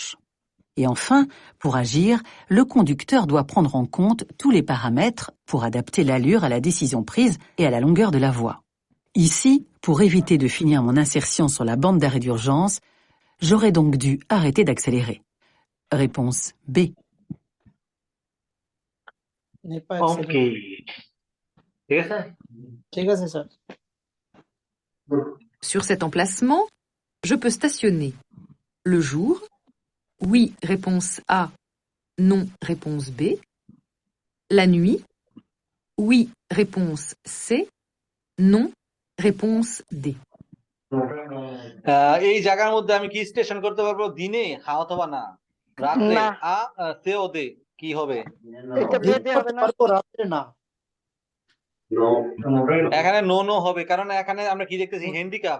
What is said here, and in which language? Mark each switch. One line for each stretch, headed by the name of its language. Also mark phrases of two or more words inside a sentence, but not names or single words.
French: Et enfin, pour agir, le conducteur doit prendre en compte tous les paramètres pour adapter l'allure à la décision prise et à la longueur de la voie. Ici, pour éviter de finir mon insertion sur la bande d'arrêt d'urgence, j'aurais donc dû arrêter d'accélérer. Réponse B. n'est pas
Bangla: ওকে, ঠিক আছে। ঠিক আছে স্যার। Sur cet emplacement, je peux stationner. Le jour, oui, réponse A, non, réponse B. La nuit, oui, réponse C, non, réponse D. এই জায়গার মধ্যে আমি কি স্টেশন করতে পারবো? দিনে হ্যাঁ অথবা না, রাত্রে না। সে ওদে কি হবে? এটা বেঁধে হবে না। তারপর রাত্রে না। এখানে
English: no no
Bangla: হবে, কারণ এখানে আমরা কি দেখতেছি, হ্যান্ডিক্যাপ।